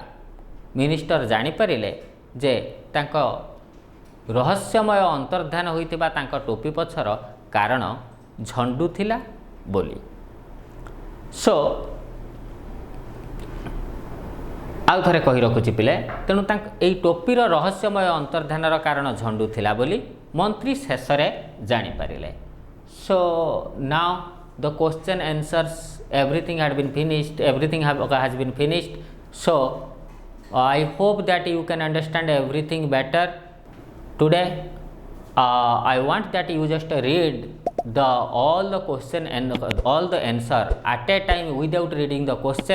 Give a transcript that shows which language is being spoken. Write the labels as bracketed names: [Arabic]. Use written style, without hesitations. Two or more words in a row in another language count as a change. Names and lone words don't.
[Odia] ମିନିଷ୍ଟର ଜାଣିପାରିଲେ ଯେ ତାଙ୍କ ରହସ୍ୟମୟ ଅନ୍ତର୍ଦ୍ଧାନ ହୋଇଥିବା ତାଙ୍କ ଟୋପି ପଛର କାରଣ ଝଣ୍ଡୁ ଥିଲା ବୋଲି। ସୋ ଆଉ ଥରେ କହି ରଖୁଛି ପିଲେ, ତେଣୁ ଏଇ ଟୋପିର ରହସ୍ୟମୟ ଅନ୍ତର୍ଦ୍ଧାନର କାରଣ ଝଣ୍ଡୁ ଥିଲା ବୋଲି ମନ୍ତ୍ରୀ ଶେଷରେ ଜାଣିପାରିଲେ। [English] so now the question answers, everything has been finished. So I hope that you can understand everything better today. I want that you just read all the question and all the answer at a time without reading the question.